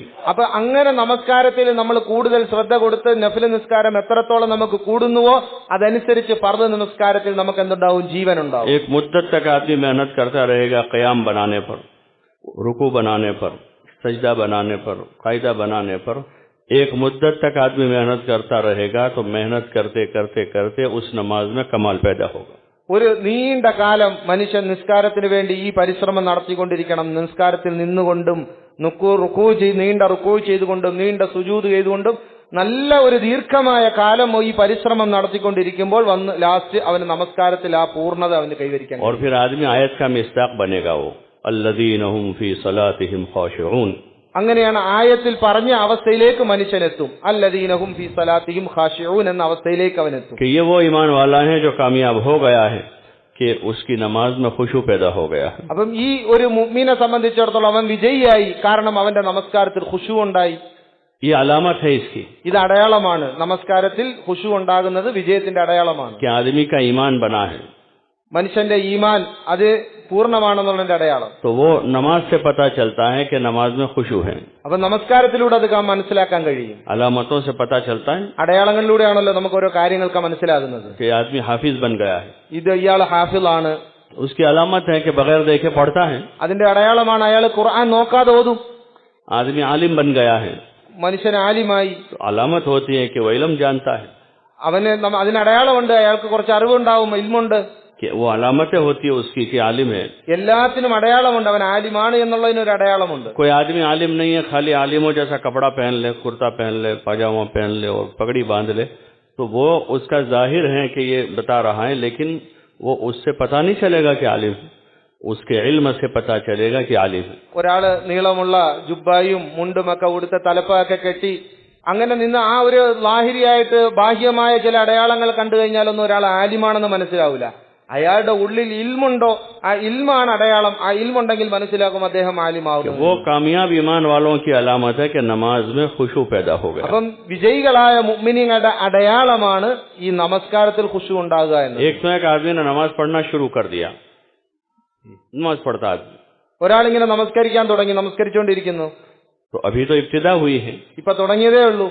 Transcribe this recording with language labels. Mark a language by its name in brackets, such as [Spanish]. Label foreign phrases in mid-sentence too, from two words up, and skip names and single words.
[Malayalam] അപ്പൊ അങ്ങനെ നമസ്കാരത്തിൽ നമ്മൾ കൂടുതൽ ശ്രദ്ധ കൊടുത്ത് നഫിൽ നിസ്കാരം എത്രത്തോളം നമുക്ക് കൂടുന്നുവോ അതനുസരിച്ച് ഫർദ് നമസ്കാരത്തിൽ നമുക്ക് എന്തുണ്ടാവും? ജീവൻ ഉണ്ടാവും. [Hindi] एक मुद्दत तक आदमी मेहनत करता रहेगा क़याम बनाने पर, रुकू बनाने पर, सजदा बनाने पर, कायदा बनाने पर. एक मुद्दत तक आदमी मेहनत करता रहेगा तो मेहनत करते करते करते उस नमाज में कमाल पैदा होगा. [Malayalam] ഒരു നീണ്ട കാലം മനുഷ്യൻ നിസ്കാരത്തിന് വേണ്ടി ഈ പരിശ്രമം നടത്തിക്കൊണ്ടിരിക്കണം. നിസ്കാരത്തിൽ നിന്നുകൊണ്ടും നീണ്ട റുക്കൂ ചെയ്തുകൊണ്ടും നീണ്ട സുജൂദ് ചെയ്തുകൊണ്ടും നല്ല ഒരു ദീർഘമായ കാലം ഈ പരിശ്രമം നടത്തിക്കൊണ്ടിരിക്കുമ്പോൾ വന്ന് ലാസ്റ്റ് അവന് നമസ്കാരത്തിൽ ആ പൂർണ്ണത അവന് കൈവരിക്കാൻ. [Hindi] और फिर आदमी आयत का मिस्दाक बनेगा, वो [Arabic] الذين هم في صلاتهم خاشعون. [Malayalam] അങ്ങനെയാണ് ആയത്തിൽ പറഞ്ഞ അവസ്ഥയിലേക്ക് മനുഷ്യനെത്തും. [Arabic] الذين هم في صلاتهم خاشعون [Malayalam] എന്ന അവസ്ഥയിലേക്ക് അവനെത്തും. [Hindi] कि ये वो ईमान वाला है जो कामयाब हो गया है कि उसकी नमाज में खुशू पैदा हो गया है. [Malayalam] അപ്പം ഈ ഒരു മുഅ്മിനെ സംബന്ധിച്ചിടത്തോളം അവൻ വിജയിയായി, കാരണം അവന്റെ നമസ്കാരത്തിൽ ഖുശൂ ഉണ്ടായി. [Hindi] ये अलामत है इसकी, [Malayalam] ഇത് അടയാളമാണ്. നമസ്കാരത്തിൽ ഖുശൂ ഉണ്ടാകുന്നത് വിജയത്തിന്റെ അടയാളമാണ്. [Hindi] कि आदमी का ईमान बना है, [Malayalam] മനുഷ്യന്റെ ഈമാൻ അത് പൂർണ്ണമാണെന്നുള്ളതിന്റെ അടയാളം. [Hindi] तो वो नमाज से पता चलता है कि नमाज में खुशू है. [Malayalam] അപ്പൊ നമസ്കാരത്തിലൂടെ അത് മനസ്സിലാക്കാൻ കഴിയും. [Hindi] अलामतों से पता चलता है [Malayalam] അടയാളങ്ങളിലൂടെയാണല്ലോ നമുക്ക് ഓരോ കാര്യങ്ങൾക്ക് മനസ്സിലാകുന്നത്. [Hindi] कि आदमी हाफिज बन गया है. [Malayalam] ഇത് ഇയാൾ ഹാഫിളാണ്. [Hindi] उसकी अलामत है कि बगैर देखे पढ़ता है. [Malayalam] അതിന്റെ അടയാളമാണ് അയാൾ ഖുർആൻ നോക്കാതെ ഓതും. [Hindi] आदमी आलिम बन गया है, [Malayalam] മനുഷ്യൻ ആലിമായി. [Hindi] तो अलामत होती है कि वो इल्म जानता है. [Malayalam] അവന് അതിന് അടയാളമുണ്ട്, അയാൾക്ക് കുറച്ച് അറിവുണ്ടാവും, ഇൽമുണ്ട്. [Hindi] कि वो अलामतें होती है उसकी कि आलिम है. [Malayalam] എല്ലാത്തിനും അടയാളമുണ്ട്, അവൻ ആലിമാണ് എന്നുള്ളതിനൊരു അടയാളമുണ്ട്. [Hindi] कोई आदमी आलिम नहीं है, खाली आलिमों जैसा कपड़ा पहन ले, कुर्ता पहन ले, पाजामा पहन ले और पगड़ी बांध ले, तो वो उसका जाहिर है कि ये बता रहा है, लेकिन वो उससे पता नहीं चलेगा कि आलिम है. उसके इल्म से पता चलेगा कि आलिम है. [Malayalam] ഒരാള് നീളമുള്ള ജുബ്ബായും മുണ്ടുമൊക്കെ ഉടുത്ത തലപ്പൊക്കെ കെട്ടി അങ്ങനെ നിന്ന് ആ ഒരു ലാഹിരിയായിട്ട് ബാഹ്യമായ ചില അടയാളങ്ങൾ കണ്ടു കഴിഞ്ഞാലൊന്നും ഒരാൾ ആലിമാണെന്ന് മനസ്സിലാവില്ല. അയാളുടെ ഉള്ളിൽ ഇൽമുണ്ടോ, ആ ഇൽമാണ് അടയാളം. ആ ഇൽമുണ്ടെങ്കിൽ മനസ്സിലാക്കും അദ്ദേഹം ആലിമാവും. [Hindi] वो कामयाब ईमान वालों की अलामत है कि नमाज में खुशू पैदा हो गया. [Malayalam] അപ്പം വിജയികളായ മുഅ്മിനീങ്ങളുടെ അടയാളമാണ് ഈ നമസ്കാരത്തിൽ ഖുശൂ ഉണ്ടാകുക എന്ന്. [Hindi] एक तो एक आदमी ने नमाज पढ़ना शुरू कर दिया, नमाज पढ़ता आदमी, [Malayalam] ഒരാളിങ്ങനെ നമസ്കരിക്കാൻ തുടങ്ങി, നമസ്കരിച്ചുകൊണ്ടിരിക്കുന്നു. [Hindi] तो अभी तो इब्तिदा हुई है, [Malayalam] ഇപ്പൊ തുടങ്ങിയതേ ഉള്ളൂ,